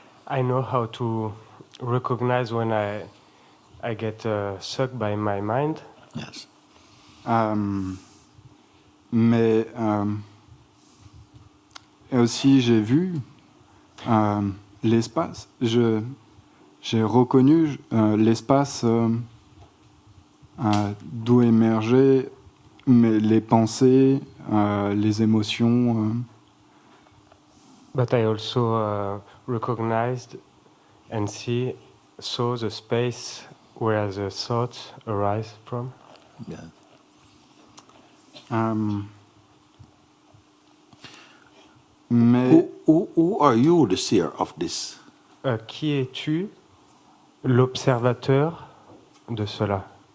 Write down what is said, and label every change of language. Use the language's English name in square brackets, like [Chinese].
[English] I know how to recognize when I get sucked by my mind, Yes. [French] Mais et aussi j'ai vu l'espace. J'ai reconnu l'espace d'où émergeaient les pensées, les émotions. [English] but I also recognized and saw the space where the thoughts arise from. Yes. [French] Mais [English] Who are you, the seer of this? [French] Qui es-tu, l'observateur de cela?